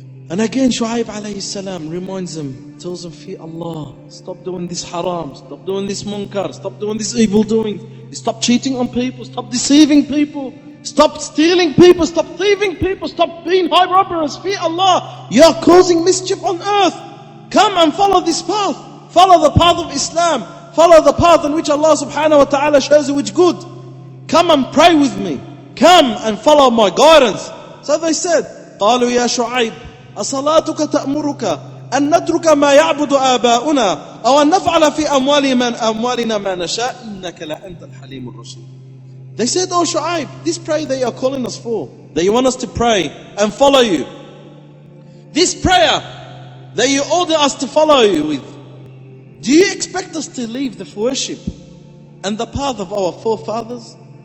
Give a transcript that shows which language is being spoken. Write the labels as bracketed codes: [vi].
[en] And again, Shu'aib alayhi salam reminds them, tells them, fear Allah, stop doing this haram, stop doing this munkar, stop doing this evil doing, stop cheating on people, stop deceiving people, stop stealing people, stop thieving people, stop being high robbers, fear Allah, you are causing mischief on earth. Come and follow this path, follow the path of Islam, follow the path in which Allah subhanahu wa ta'ala shows you which good. Come and pray with me, come and follow my guidance. So they said, [ar] قالوا يا شعيب أصلاتك تأمرك أن نترك ما يعبد آباؤنا أو أن نفعل في أموالنا ما نشاء إنك لأنت الحليم الرشيد. [en] They said, oh Shu'aib, this prayer that you are calling us for, that you want us to pray and follow you, this prayer that you order us to follow you with, do you expect us to leave the worship and the path of our forefathers?